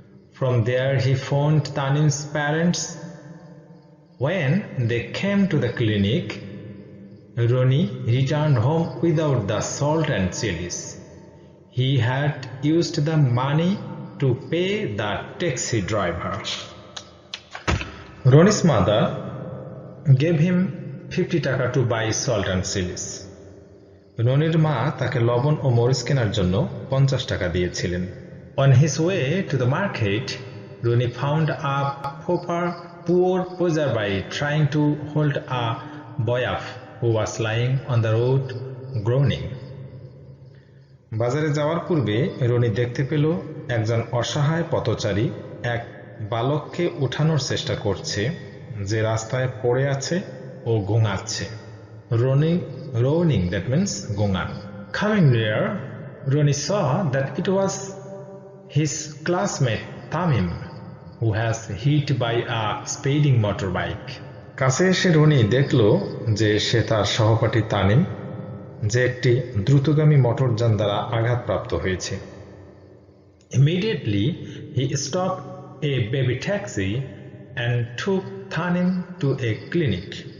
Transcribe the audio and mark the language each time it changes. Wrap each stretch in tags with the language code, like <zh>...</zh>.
<en>From there, he phoned Tanim's parents. When they came to the clinic, Ronnie returned home without the salt and chilies. He had used the money to pay the taxi driver. Ronnie's mother gave him 50 টাকা to buy salt and chilies.</en> <bn>রনির মা তাকে লবণ ও মরিচ কেনার জন্য 50 টাকা দিয়েছিলেন।</bn> <en>On his way to the market, Roni found a poor passerby trying to hold a boy up who was lying on the road groaning.</en> <bn>বাজারে যাওয়ার পূর্বে রনি দেখতে পেল একজন অসহায় পথচারী এক বালককে উঠানোর চেষ্টা করছে যে রাস্তায় পড়ে আছে ও গোঙাচ্ছে।</bn> <en>Groaning, that means gongan. Coming near, Roni saw that it was his classmate Tamim, who has hit by a speeding motorbike.</en> <bn>কাছে এসে রনি দেখল যে সে তার সহপাঠী তানিম, যে একটি দ্রুতগামী মোটরযান দ্বারা আঘাতপ্রাপ্ত হয়েছে।</bn> <en>Immediately, he stopped a baby taxi and took Tanim to a clinic.</en>